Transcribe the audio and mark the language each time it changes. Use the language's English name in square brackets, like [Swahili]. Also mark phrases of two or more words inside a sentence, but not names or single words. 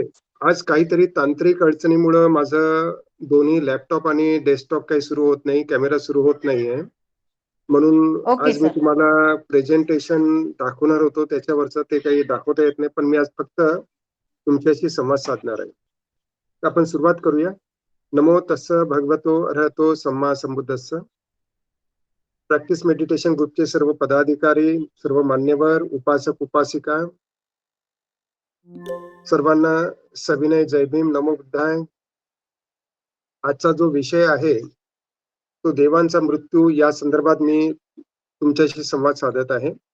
[Marathi] आज काहीतरी तांत्रिक अडचणीमुळे माझं दोन्ही लॅपटॉप आणि डेस्कटॉप काही सुरू होत नाही, कॅमेरा सुरू होत नाहीये. म्हणून ओके आज मी सर. तुम्हाला प्रेझेंटेशन दाखवणार होतो, त्याच्यावरचं ते काही दाखवता येत नाही, पण मी आज फक्त तुमच्याशी संवाद साधणार आहे. आपण सुरुवात करूया. [Pali] नमो तस्स भगवतो अरहतो सम्मा संबुद्धस्स. [English] practice meditation [Marathi] ग्रुपचे सर्व पदाधिकारी, सर्व मान्यवर, उपासक उपासिका सर्वांना सविनय जय भीम, [Pali] नमो बुद्धाय. [Marathi] आजचा जो विषय आहे तो देवांचा मृत्यू, या संदर्भात मी तुमच्याशी संवाद साधत आहे.